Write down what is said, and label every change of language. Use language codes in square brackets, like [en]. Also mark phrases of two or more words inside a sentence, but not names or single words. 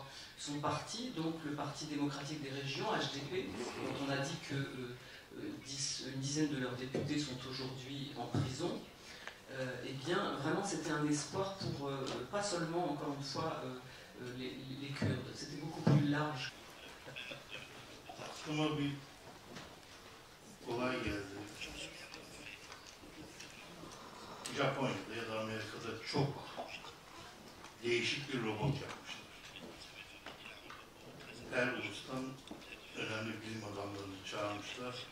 [fr] Son parti, donc le Parti démocratique des régions, HDP, dont on a dit que une dizaine de leurs députés sont aujourd'hui en prison, eh bien, vraiment, c'était un espoir pour, pas seulement, encore une fois, les Kurdes, c'était beaucoup plus large. [tr] Japonya'da ya da Amerika'da çok değişik bir robot yapmışlar. Her ulustan önemli bilim adamlarını çağırmışlar.